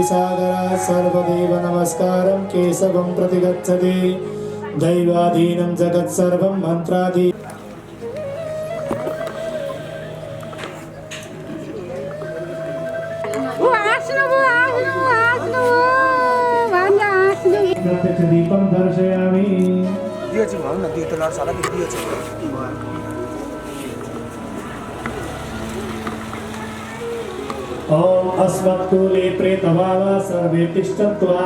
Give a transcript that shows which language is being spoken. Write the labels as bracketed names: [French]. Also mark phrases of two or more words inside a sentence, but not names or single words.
[Sanskrit] सागराः सर्वदेव नमस्कारं केशवं प्रति गच्छति दैवाधीनं जगत् सर्वं मन्त्राधीनं प्रत्यक्ष दीपं दर्शयामि [Nepali] दियो चाहिँ भनौँ न दियो त लड्छ होला दियो चाहिँ [Sanskrit] ओम अस्मत्कुले प्रेतभावा सर्वे तिष्ठन्तु